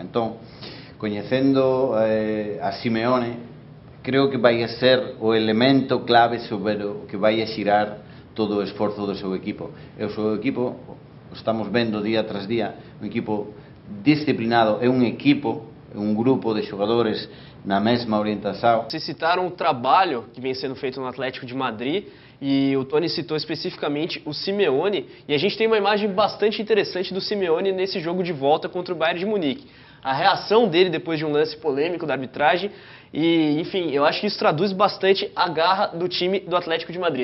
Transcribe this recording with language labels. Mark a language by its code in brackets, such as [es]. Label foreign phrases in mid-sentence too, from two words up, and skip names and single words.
[gl] Entón, coñecendo a Simeone, creo que vai a ser o elemento clave sobre o que vai a xirar todo o esforzo do seu equipo. E o seu equipo, estamos vendo día tras día, un equipo disciplinado, é un equipo, [pt] um grupo de jogadores na mesma orientação. Vocês citaram o trabalho que vem sendo feito no Atlético de Madrid e o Tony citou especificamente o Simeone, e a gente tem uma imagem bastante interessante do Simeone nesse jogo de volta contra o Bayern de Munique. a reação dele depois de um lance polêmico da arbitragem. E, enfim, eu acho que isso traduz bastante a garra do time do Atlético de Madrid.